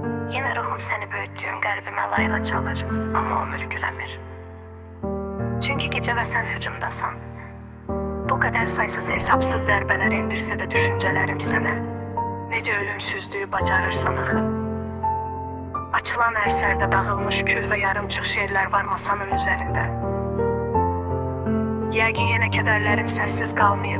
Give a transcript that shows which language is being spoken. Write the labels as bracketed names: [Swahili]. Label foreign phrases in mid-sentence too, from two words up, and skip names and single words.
[Turkish] Yine ruhum seni büyüttüğüm kalbime layla çalır ama ömür gülemir. Çünkü gece ve sen hücumdasan. Bu kadar saysız hesapsız [Azerbaijani] zərbələr indirsə də [Turkish] düşüncelerim sənə. [Azerbaijani] Necə ölümsüzlüğü bacarırsan axı. Açılan ərsərdə dağılmış kül və yarımçıq şeirlər var masanın üzərində. Yəqin yenə kədərlərim səssiz qalmayıb.